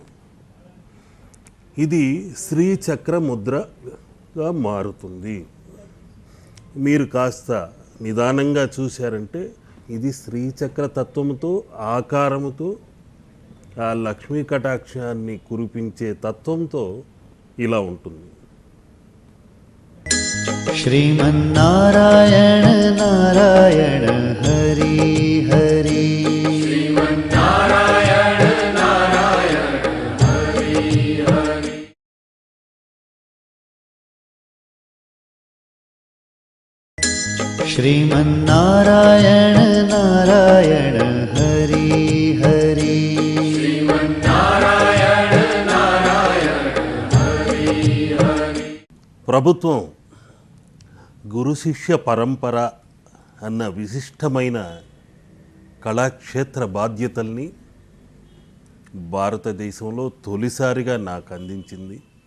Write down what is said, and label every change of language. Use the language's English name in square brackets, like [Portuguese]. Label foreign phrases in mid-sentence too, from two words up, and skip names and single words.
[Telugu] ఇది శ్రీచక్ర ముద్రగా మారుతుంది. మీరు కాస్త నిదానంగా చూశారంటే ఇది శ్రీచక్ర తత్వముతో ఆకారముతో ఆ లక్ష్మీ కటాక్షాన్ని కురిపించే తత్వంతో ఇలా ఉంటుంది. [Sanskrit] श्रीमन्नारायण नारायण हरि हरि श्रीमन्नारायण नारायण हरि हरि [Telugu] ప్రభుత్వం గురు శిష్య పరంపర అన్న విశిష్టమైన కళాక్షేత్ర బాధ్యతల్ని భారతదేశంలో తొలిసారిగా నాకు అందించింది.